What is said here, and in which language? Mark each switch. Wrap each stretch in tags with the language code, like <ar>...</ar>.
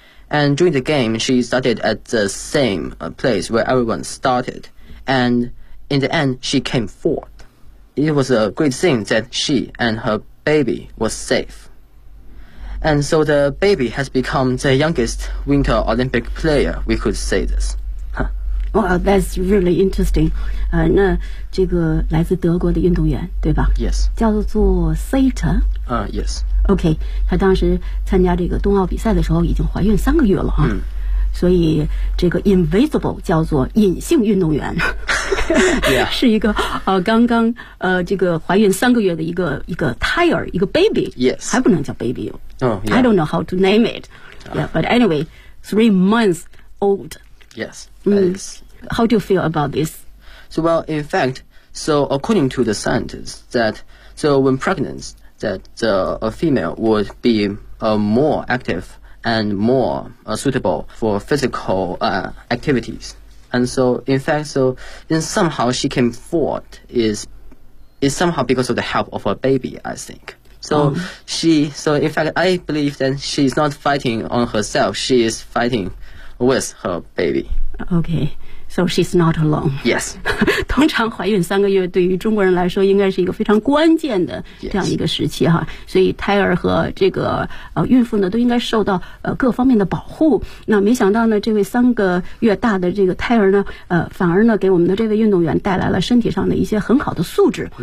<en>And during the game, she started at the same place where everyone started. And in the end, she came fourth. It was a great thing that she and her baby were safe. And so the baby has become the youngest Winter Olympic player, we could say this. Wow, that's really interesting.</en> <zh>那这个来自德国的运动员，对吧</zh> <en>？Yes.</en> <zh>叫做 Sator.</zh> <en>Yes. Okay.</en> <zh>他当时参加这个冬奥比赛的时候已经怀孕三个月了啊。嗯。所以这个 invisible 叫做隐性运动员。</zh> <en>Yeah.</en> <zh>是一个刚刚这个怀孕三个月的一个胎儿，一个 baby.</zh> <en>Yes.</en> <zh>还不能叫 baby.</zh> <en>Oh, yeah. I don't know how to name it. Yeah. But anyway, 3 months old. Yes, that is. How do you feel about this? So, well, in fact, so according to the scientists, that so when pregnant, that a female would be more active and more suitable for physical activities. And so, in fact, so then somehow she came forth is somehow because of the help of her baby, I think. So in fact, I believe that she's not fighting on herself, she is fighting. With her baby. Okay, so she's not alone. Yes.</en> <zh>通常怀孕三个月对于中国人来说应该是一个非常关键的这样一个时期哈。</zh> <en>Yes.</en> <zh>所以胎儿和这个孕妇呢都应该受到各方面的保护。那没想到呢这位三个月大的这个胎儿呢反而呢给我们的这位运动员带来了身体上的一些很好的素质。</zh>